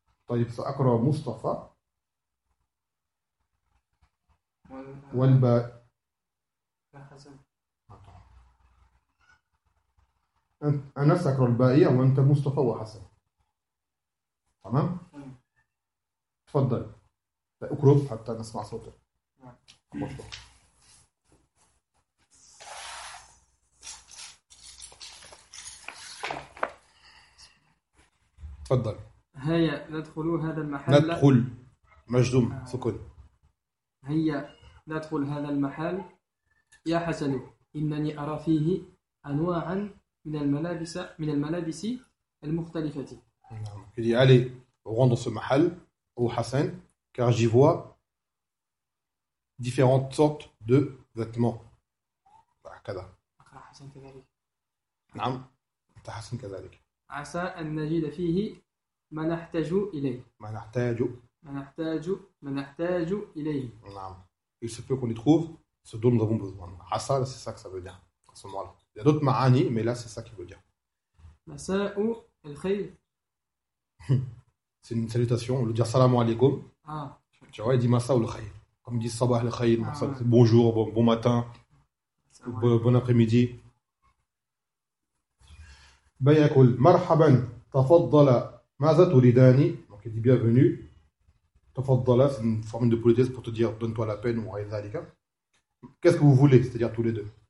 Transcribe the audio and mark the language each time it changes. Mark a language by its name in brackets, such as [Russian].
[Arabic] طيب سأقرا مصطفى والباء حسن انا سأقرا البائية وانت مصطفى وحسن تمام تفضل اقرب حتى نسمع صوتك مصطفى تفضل هيا ندخل هذا المحل ندخل مجزوم سكون هيا ندخل هذا المحل يا حسن إنني أرى فيه أنواعا من الملابس المختلفة نعم يدي علي [French] rentre dans ce محل أو حسن car j'y vois différentes sortes de vêtements [Arabic] هكذا أقرأ حسن كذلك نعم أنت حسن كذلك عسى أن نجد فيه ما نحتاج إليه. ما نحتاج. ما نحتاج. ما نحتاج إليه. نعم. [French] Il se peut qu'on y trouve ce dont nous avons besoin. عسى, c'est ça que ça veut dire. À ce moment-là. Il y a d'autres معاني, mais là, c'est ça qu'il veut dire. [Arabic] مساء الخير. [French] C'est une salutation. On veut dire salam alaikum. Ah. Tu vois, il dit [Arabic] مساء الخير. [French] Comme il dit [Arabic] صباح الخير. [French] Ah. Bonjour, bon matin. Bon après-midi. [Arabic] بياكل مرحبا تفضل ماذا تريدان؟ [French] Donc il dit bienvenue. Tafaddala, c'est une forme de politesse pour te dire donne-toi la peine ou rien d'alika. Qu'est-ce que vous voulez, c'est-à-dire tous les deux?